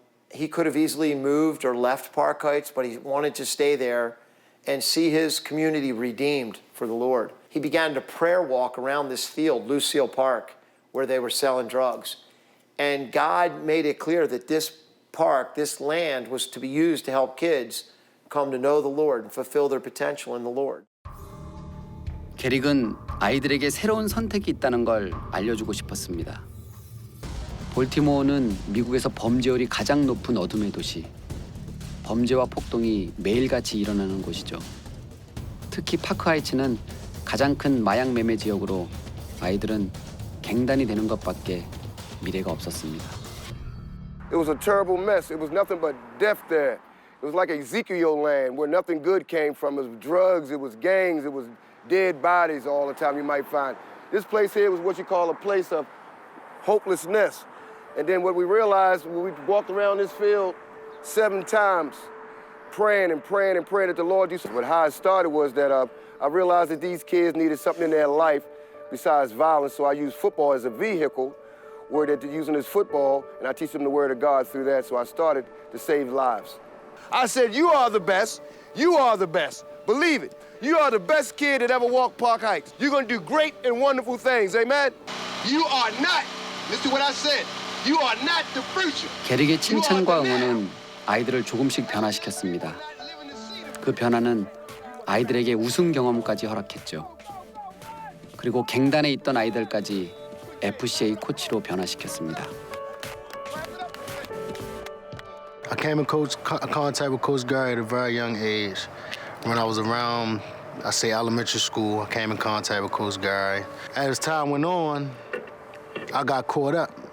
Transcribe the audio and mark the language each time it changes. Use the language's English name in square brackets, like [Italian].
[English] He could have easily moved or left Park Heights, but he wanted to stay there and see his community redeemed for the Lord. He began to prayer walk around this field, Lucille Park, where they were selling drugs. And God made it clear that this park, this land, was to be used to help kids come to know the Lord and fulfill their potential in the Lord. [Korean] 게릭은 아이들에게 새로운 선택이 있다는 걸 알려주고 싶었습니다. 볼티모어는 미국에서 범죄율이 가장 높은 어둠의 도시. 범죄와 폭동이 매일같이 일어나는 곳이죠. 특히 파크하이츠는 가장 큰 마약 매매 지역으로 아이들은 갱단이 되는 것밖에 미래가 없었습니다. [English] It was a terrible mess. It was nothing but death there. It was like Ezekiel land where nothing good came from. It was drugs, it was gangs, it was dead bodies all the time you might find. This place here was what you call a place of hopelessness. And then what we realized when we walked around this field 7 times, praying and praying and praying that the Lord do something. But how it started was that I realized that these kids needed something in their life besides violence, so I used football as a vehicle where they're using this football, and I teach them the word of God through that, so I started to save lives. I said, you are the best. You are the best. Believe it. You are the best kid that ever walked Park Heights. You're going to do great and wonderful things. Amen? You are not. Listen to what I said. You are not the future. [Korean] 게릭의 칭찬과 응원은 아이들을 조금씩 변화시켰습니다. 그 변화는 아이들에게 우승 경험까지 허락했죠. 그리고 갱단에 있던 아이들까지 FCA 코치로 변화시켰습니다. [English] I came in contact with Coach Gary at a very young age. When I was around, I say elementary school, I came in contact with Coach Gary. As time went on, I got caught up.